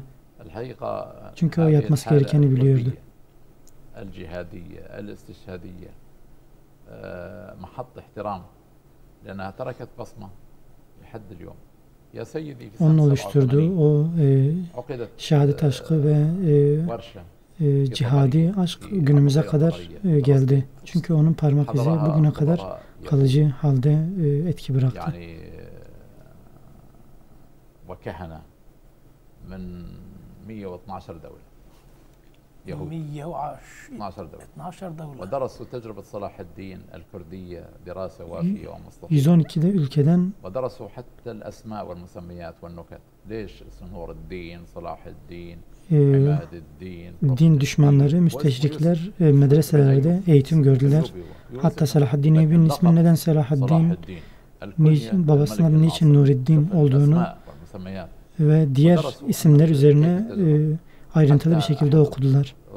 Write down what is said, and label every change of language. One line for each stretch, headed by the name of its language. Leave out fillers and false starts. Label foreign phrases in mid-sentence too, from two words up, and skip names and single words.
Turkish: Çünkü o yapması gerekeni biliyordu. Onun oluşturduğu o şehadet aşkı ve cihadi aşk günümüze kadar geldi. Çünkü onun parmak izi bugüne kadar kalıcı halde etki bıraktı.
Arabic: وكهنة من 112 دولة يهود 12 دولة ودرسوا تجربة صلاح الدين الكردية دراسة وافية ومصطفى
Turkish: 112'de ülkeden
Arabic: ودرسوا حتى الأسماء والمسميات والنكت ليش اسم نور الدين صلاح الدين
Turkish: din düşmanları, müsteşrikler medreselerde eğitim gördüler. Hatta Selahaddin Eyyubi'nin ismi neden Selahaddin, babasının adı niçin Nureddin olduğunu ve diğer isimler üzerine ayrıntılı bir şekilde okudular.